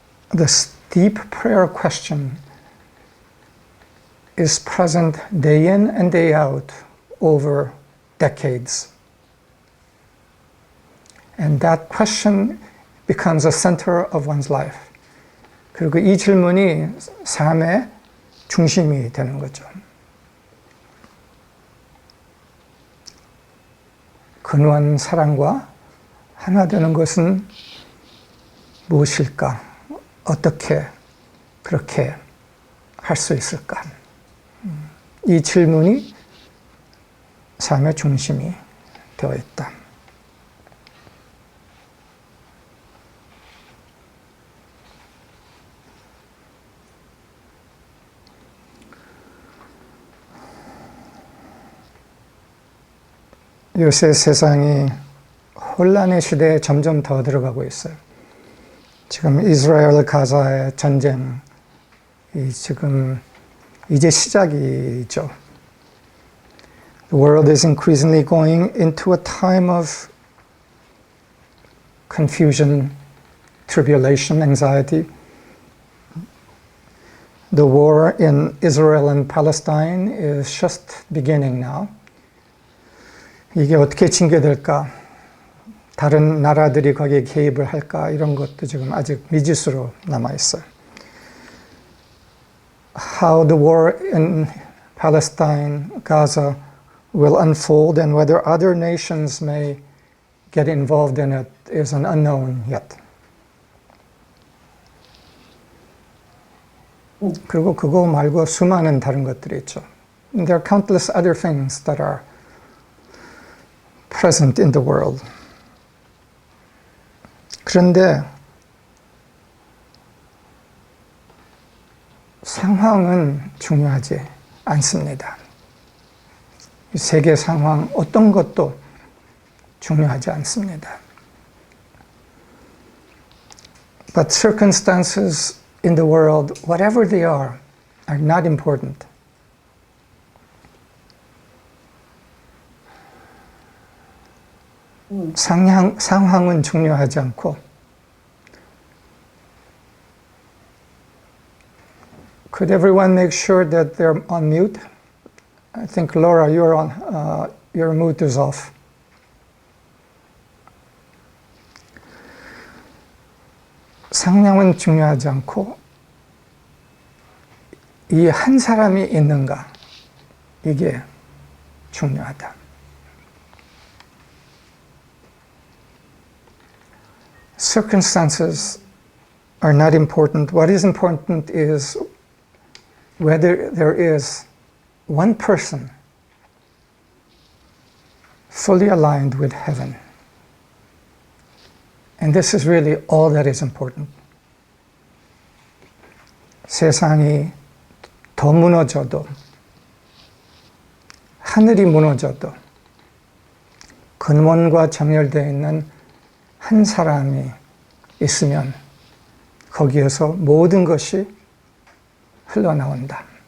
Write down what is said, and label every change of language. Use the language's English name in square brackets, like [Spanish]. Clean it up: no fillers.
[English] This deep prayer question is present day in and day out over decades. And that question becomes a center of one's life. [Korean] 그리고 이 질문이 삶의 중심이 되는 거죠. 근원 사랑과 하나 되는 것은 무엇일까? 어떻게 그렇게 할 수 있을까? 이 질문이 삶의 중심이 되어 있다. 요새 세상이 혼란의 시대에 점점 더 들어가고 있어요. 지금 이스라엘 가자의 전쟁이 지금 이제 시작이죠. [English] The world is increasingly going into a time of confusion, tribulation, anxiety. The war in Israel and Palestine is just beginning now. [Korean] 이게 어떻게 징계될까? 다른 나라들이 거기에 개입을 할까? 이런 것도 지금 아직 미지수로 남아있어요. [English] How the war in Palestine, Gaza will unfold and whether other nations may get involved in it is an unknown yet. [Korean] 그리고 그거 말고 수많은 다른 것들이 있죠. [English] And there are countless other things that are present in the world. [Korean] 그런데 상황은 중요하지 않습니다. 세계 상황 어떤 것도 중요하지 않습니다. [English] But circumstances in the world, whatever they are not important. [Korean] 상황은 중요하지 않고 [English] Could everyone make sure that they're on mute? I think Laura, you're on. Your mute is off. [Korean] 상황은 중요하지 않고 이 한 사람이 있는가 이게 중요하다. [English] Circumstances are not important. What is important is whether there is one person fully aligned with heaven. And this is really all that is important. [Korean] 세상이 더 무너져도, 하늘이 무너져도 근원과 정렬되어 있는 한 사람이 있으면 거기에서 모든 것이 흘러나온다.